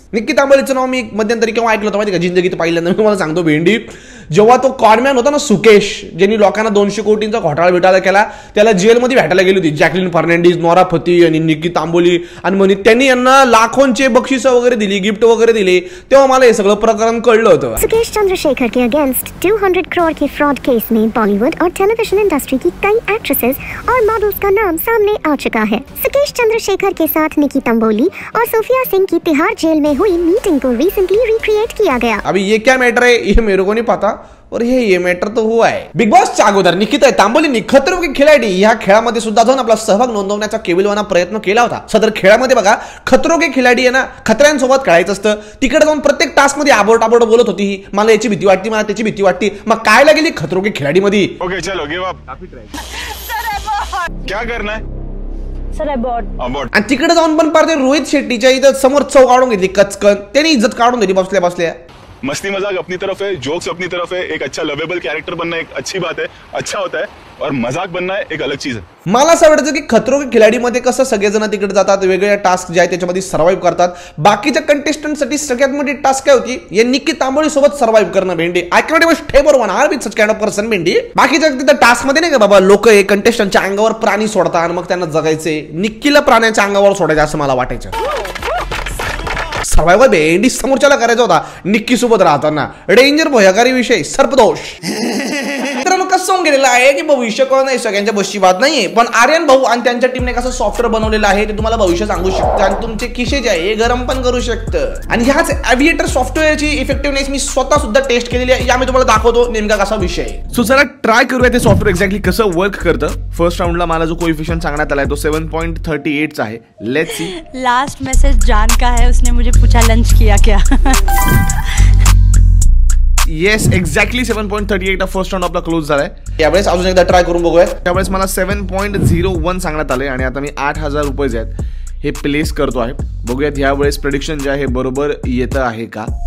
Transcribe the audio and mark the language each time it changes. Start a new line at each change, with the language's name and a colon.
Marathi: निकी तांबोलीचं नाव मी मध्यंतरी केव्हा ऐकलं होतं माहिती का, जिंदगीत पहिल्यांदा. मी तुम्हाला सांगतो भेंडी, जेव्हा तो कॉर्नमॅन होता ना सुकेश, ज्यांनी लोकांना 200 कोटींचा घोटाळा बिटाळा केला, त्याला जेलमध्ये भेटायला गेली होती जॅकलिन फर्नांडिस, नोरा फतेही आणि निकी तांबोली. आणि म्हणे त्यांनी यांना लाखोंचे बक्षिसं वगैरे दिली, गिफ्ट वगैरे दिले. तेव्हा मला हे सगळं प्रकरण कळलं होतं.
Hindi: सुकेश चंद्रशेखर के अगेंस्ट 200 करोड़ के फ्रॉड केस में बॉलीवुड और टेलीविजन इंडस्ट्री की कई एक्ट्रेसेस और मॉडल्स का नाम सामने आ चुका है. सुकेश चंद्रशेखर के साथ निकी तांबोली और सोफिया सिंह की तिहाड़ जेल में हुई मीटिंग को रिसेंटली रिक्रिएट किया गया. अभी ये क्या मैटर है ये मेरे को नहीं पता, और ये मॅटर
Marathi: तर हुआ आहे. बिग बॉसच्या अगोदर निकिता तांबोलींनी खतरों के खिलाडी ह्या खेळामध्ये सुद्धा जाऊन आपला सहभाग नोंदवण्याचा केविलवाना प्रयत्न केला होता. सदर खेळामध्ये बघा खतरों के खिलाडी आहे ना, खतऱ्यांसोबत खेळायचं असतं. तिकडे जाऊन प्रत्येक टास्क मध्ये आबोट बोलत होती, मला याची भीती वाटते, मला त्याची भीती वाटते. मग काय लागेली खतरों के खिलाडी मध्ये.
English: Okay चलो give up.
Hindi: क्या करना है
English: Sir abroad.
Marathi: आणि तिकडे जाऊन पण पार रोहित शेट्टीच्या इथं समोर चव काढून घेतली कचकन. त्यांनी इज्जत काढून दिली बसल्या.
Hindi: मस्ती मजाक अपनी तरफ है, जोक्स अपनी तरफ है. एक अच्छा लवेबल कैरेक्टर बनना एक अच्छी बात है, अच्छा होता है. और मजाक बनना है एक अलग चीज है.
Marathi: मला असं वाटतं की खतरों के खिलाडी मध्ये कसं सगळेजण तिकडे जातात, वेगवेगळ्या टास्क जे आहेत त्याच्यामध्ये सर्व्हाइव्ह करतात. बाकीच्या कंटेस्टंटसाठी सगळ्यात मोठी टास्क काय होती, या निकी तांबोली सोबत सर्व्हाइव्ह करणं. भेंडी
English: I cannot even stay for 1 hour with such kind of person.
Marathi: भेंडी बाकीच्या तिथं टास्क मध्ये नाही का बाबा, लोक हे कंटेस्टंटच्या अंगावर प्राणी सोडतात आणि मग त्यांना जगायचे. निकीला प्राण्याच्या अंगावर सोडायचं असं मला वाटायचं. सर्वायवल भेंडी समोरच्याला करायचा होता निक्की सोबत राहताना. डेंजर भयकारी विषय सर्पदोष. मित्रांनो कसं होऊन गेलेलं आहे की भविष्य कोण नाही सगळ्यांच्या बसची बात नाहीये, पण आर्यन भाऊ आणि त्यांच्या टीमने कसं सॉफ्टवेअर बनवलेलं आहे ते तुम्हाला भविष्य सांगू शकतं. आणि तुमचे खिशे जे आहे हे गरम पण करू शकतं. आणि ह्याच एव्हिएटर सॉफ्टवेअरची इफेक्टिव्हनेस मी स्वतः सुद्धा टेस्ट केलेली आहे. या मी तुम्हाला दाखवतो नेमका कसा विषय आहे. सो चला ट्राय करूया ते सॉफ्टवेअर एक्झॅक्टली कसं वर्क करतं. फर्स्ट राऊंडला मला जो कोएफिशिएंट सांगण्यात आलाय तो 7.38 आहे. Let's see.
Hindi: लास्ट मैसेज जान का है, उसने मुझे पूछा लंच किया क्या.
Marathi: येस एक्झॅक्टली 7.38 फर्स्ट राऊंड आपला क्लोज झालाय. यावेळेस अजून एकदा ट्राय करून बघूया. त्यावेळेस मला 7.01 सांगण्यात आले आणि आता मी 8,000 रुपये जे आहेत हे प्लेस करतो आहे. बघूयात यावेळेस प्रेडिक्शन जे आहे बरोबर येतं आहे का.